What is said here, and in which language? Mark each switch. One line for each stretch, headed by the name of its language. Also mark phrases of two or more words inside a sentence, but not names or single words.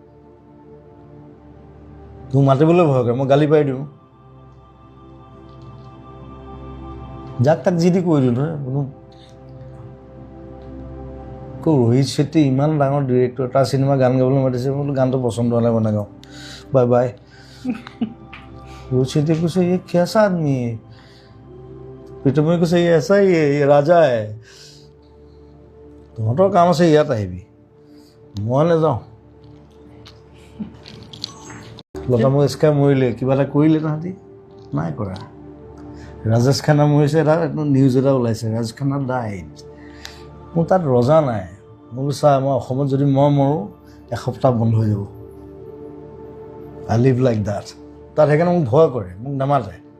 Assamese: মোক মাতিবলৈ ভয় কৰে মই গালি পাৰি দিওঁ যাক তাক যি দি কৈ দিওঁ নহয় কোনো ৰোহিত শেট্টি ইমান ডাঙৰ ডিৰেক্টৰ তাৰ চিনেমা গান গাবলৈ মাতিছে মই বোলো গানটো পচন্দ হ'লে মই নাগাওঁ বাই বাই ৰোহিত শেট্টিয়ে কৈছে
Hindi: ये कैसा आदमी है
Assamese: প্ৰীতমে কৈছে
Hindi: ये ऐसा ही है ये राजा है
Assamese: তহঁতৰ কাম আছে ইয়াত আহিবি মই নাযাওঁ লতা মঙ্গেশকাৰ মৰিলে কিবা এটা কৰিলে তাহাঁতি নাই কৰা ৰাজেশ খান্না মৰিছে এটা নিউজ এটা ওলাইছে ৰাজেশ খান্না ডাইড মোৰ তাত ৰজা নাই মই বোলো চা মই অসমত যদি মই মৰোঁ এসপ্তাহ বন্ধ হৈ যাব
English: I live like that
Assamese: তাত সেইকাৰণে মোক ভয় কৰে মোক নামাতে